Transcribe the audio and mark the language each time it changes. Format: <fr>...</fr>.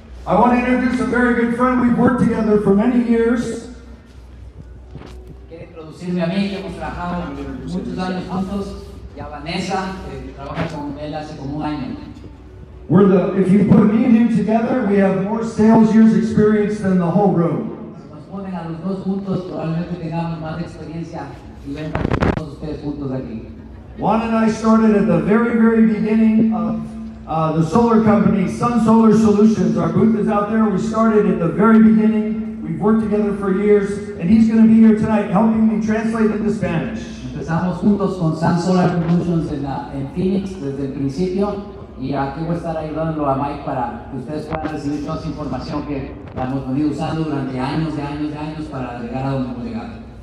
<en>I want to introduce a very good friend. We've worked together for many years.</en> <es>Quiero introducirme a mí, que hemos trabajado muchos años juntos, y a Vanessa, que trabaja con él hace como un año.</es> <en>If you put me and him together, we have more sales years experience than the whole room.</en> <es>Si nos ponen a los dos juntos, probablemente tengamos más experiencia y vengan todos ustedes juntos aquí.</es> <en>Juan and I started at the very, very beginning of the solar company, Sun Solar Solutions. Our booth is out there. We started at the very beginning. We've worked together for years, and he's going to be here tonight helping me translate into Spanish.</en> <es>Empezamos juntos con Sun Solar Solutions en Phoenix desde el principio, y aquí voy a estar ayudándolo a Mike para que ustedes puedan recibir toda esa información que la hemos venido usando durante años para llegar a donde hemos llegado.</es>